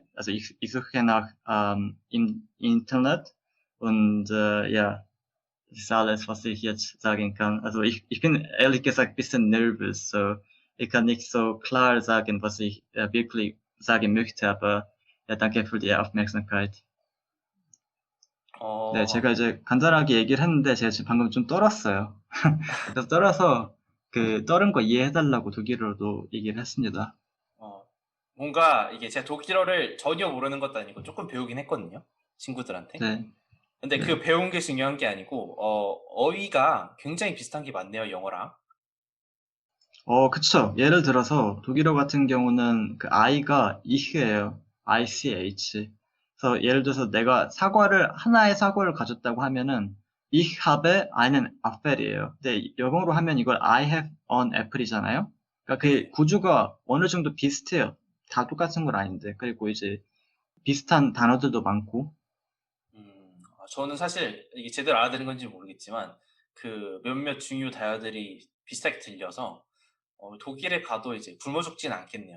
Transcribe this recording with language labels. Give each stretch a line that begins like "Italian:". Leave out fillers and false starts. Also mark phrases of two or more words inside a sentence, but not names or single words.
German: Also ich suche nach im Internet und ja, das ist alles, was ich jetzt sagen kann. Also ich bin ehrlich gesagt ein bisschen nervös, so ich kann nicht so klar sagen, was ich wirklich sagen möchte, aber ja, danke für die Aufmerksamkeit.
Korean: 네, 제가 어, 이제 간단하게 얘기를 했는데 제가 지금 방금 좀 떨었어요. 그래서 떨어서 그 떨은 거 이해해달라고 독일어로도 얘기를 했습니다. 어, 뭔가 이게 제가 독일어를 전혀 모르는 것도 아니고 조금 배우긴 했거든요. 친구들한테. 네, 근데 그 네. 배운 게 중요한 게 아니고, 어휘가 굉장히 비슷한 게 많네요, 영어랑. 그쵸. 예를 들어서 독일어 같은 경우는 그 I가 ich예요. ICH. 그래서 예를 들어서 내가 하나의 사과를 가졌다고 하면은
German: ich habe einen Apfel
Korean: 이에요. 근데 영어로 하면 이걸
English: I have an apple
Korean: 이잖아요. 그러니까 그 네네. 구조가 어느 정도 비슷해요. 다 똑같은 건 아닌데. 그리고 이제 비슷한 단어들도 많고. 저는 사실 이게 제대로 알아들은 건지 모르겠지만, 그 몇몇 중요 단어들이 비슷하게 들려서, 독일에 가도 이제 굶어 죽진 않겠네요.